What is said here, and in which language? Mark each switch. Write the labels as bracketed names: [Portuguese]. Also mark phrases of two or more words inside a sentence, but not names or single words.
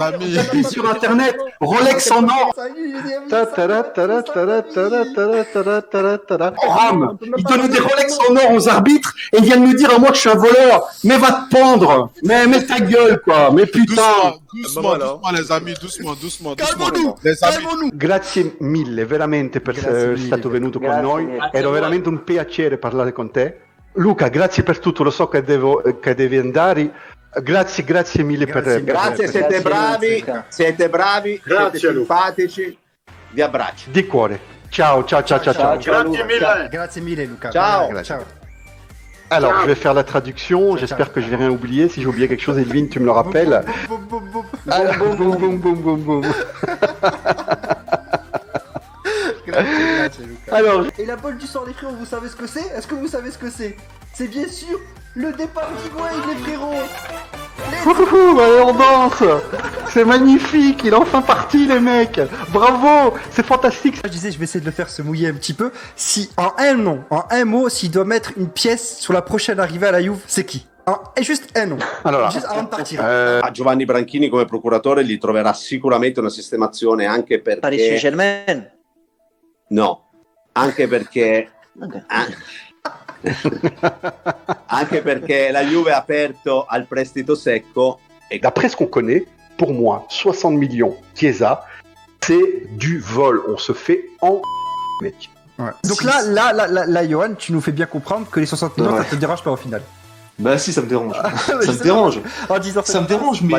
[French] Taper sur internet, Rolex en or. Ram, il donnait des Rolex en or aux arbitres et il vient de me dire à moi que je suis un voleur. Mais va te pendre. Mais ta gueule quoi. Mais putain. Doucement, les amis, doucement. Calmons-nous. Les amis. [Italian] Grazie mille veramente per essere stato venuto con noi, era veramente un piacere parlare con te. Luca, grazie per tutto, lo so che devi andare. Grazie mille per... Grazie, siete bravi, siete Grazie, simpatici. Vi abbraccio. Di cuore. Ciao. Grazie mille Luca. Ciao. [French] Alors, je vais faire la traduction, j'espère que je vais rien oublier. Si j'ai oublié quelque chose, Edwin, tu me le rappelles. Boum. Alors, Et la bolle du sang les frérots, vous savez ce que c'est? Est-ce que vous savez ce que c'est? C'est bien sûr le départ d'Higuaín les frérots. allez, on danse. C'est magnifique, il est enfin parti les mecs. Bravo, c'est fantastique. Je disais, je vais essayer de le faire se mouiller un petit peu. Si, en un mot, s'il doit mettre une pièce sur la prochaine arrivée à la Juve, c'est qui? Juste un nom. [Italian] Allora, [French] Juste avant de partir. [Italian] A Giovanni Branchini come procuratore gli troverà sicuramente una sistemazione anche perché... [French] Paris Saint-Germain. [Italian] No, anche perché... Ok. Anche perché la Juve ha aperto al prestito secco e [French] d'après ce qu'on connaît, pour moi, 60 millions Chiesa, c'est du vol. On se fait en mec. Ouais. Donc là, Johan, tu nous fais bien comprendre que les 60 millions, ça te dérange pas au final. Bah si, ça me dérange. Ça me dérange. En disant Ça me dérange, mais...